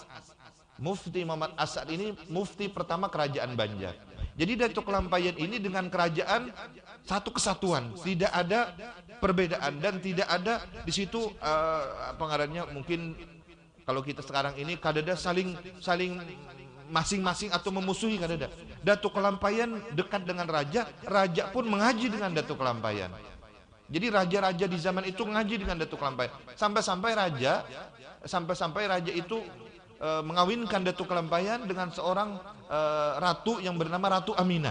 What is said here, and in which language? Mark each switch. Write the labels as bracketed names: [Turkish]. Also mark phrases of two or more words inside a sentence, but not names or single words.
[Indonesian] Mufti Muhammad As'ad ini mufti pertama kerajaan Banjar. Jadi Datuk Kelampaian ini dengan kerajaan satu kesatuan, tidak ada perbedaan dan tidak ada di situ [Banjar] apa ngarannya, [Indonesian] mungkin kalau kita sekarang ini [Banjar] kadada saling masing-masing [Indonesian] atau memusuhi kadada. Datuk Kelampaian dekat dengan raja, raja pun mengaji dengan Datuk Kelampaian. Jadi raja-raja di zaman itu mengaji dengan Datuk Kelampaian. Sampai-sampai raja itu mengawinkan Datuk Kelampaian dengan seorang ratu yang bernama Ratu Aminah.